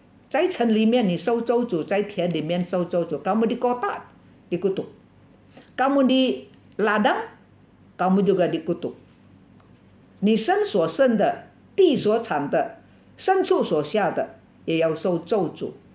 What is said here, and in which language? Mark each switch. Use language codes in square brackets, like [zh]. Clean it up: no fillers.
[zh] 在城里面你受咒诅，在田里面受咒诅。 [id] Kamu di kota dikutuk. Kamu di ladang, kamu juga dikutuk. [zh] 你身所生的，地所产的，牲畜所下的，也要受咒诅。